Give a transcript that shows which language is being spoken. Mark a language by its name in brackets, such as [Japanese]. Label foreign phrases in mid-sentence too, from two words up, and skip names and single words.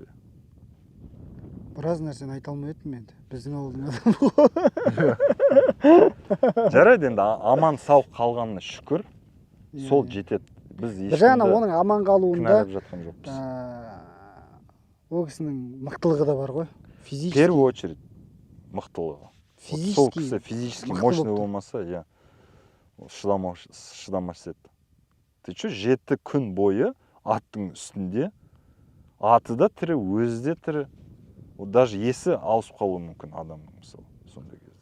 [Kazakh] Біраз нәрсені айта алмай еттім енді. Біздің ауылдың адамы. Жарайды енді аман сау қалғанына шүкір. Сол жетеді. Біз ешкімді оның аман қалуында кінәлап жатқан жоқпыз. Ол кісінің мықтылығы да бар ғой. [Russian] В первую очередь [Kazakh] мықтылығы. Сол кісі [Russian] физически мощный [Kazakh] болмаса, я шыдамас еді. [Russian] Ты что, [Kazakh] 7 күн бойы аттың үстінде, аты да тірі, өзі де тірі. Даже есі ауысып қалуы мүмкін адамның, мысалы, сондай кезде.